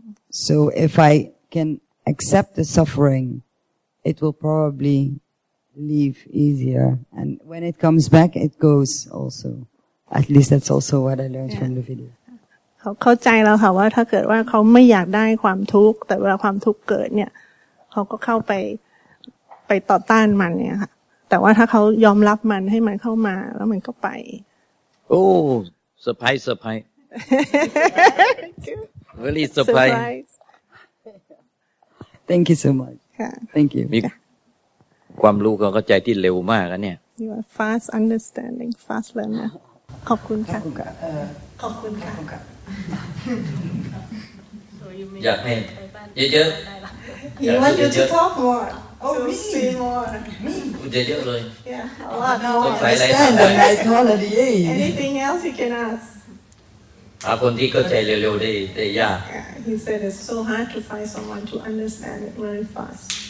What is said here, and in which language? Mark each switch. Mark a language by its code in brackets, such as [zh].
[en] So if I can accept the suffering, it will probably leave easier. And when it comes back, it goes also. At least that's also what I learned from the video. [th] เขาเข้าใจแล้วค่ะว่าถ้าเกิดว่าเขาไม่อยากได้ความทุกข์แต่เวลาความทุกข์เกิดเนี่ยเขาก็เข้าไปต่อต้านมันเนี่ยค่ะแต่ว่าถ้าเขายอมรับมันให้มันเข้ามาแล้วมันก็ไป [en] โอ้เซอร์ไพรส์really surprise Thank you so much Thank you [th] มีความรู้ความเข้าใจที่เร็วมากนะเนี่ย [en] You are fast understanding fast learner [th] ขอบคุณค่ะขอบคุณค่ะ อยากให้เยอะๆ [en] You want you to talk more Oh to really? see more Me? [th] พูดเยอะๆเลย [en] Yeah a lot No, more I understand and I already Anything else you can ask [th] หาคนที่เข้าใจเร็วๆได้ยาก [en] He said it's so hard to find someone to understand it very fast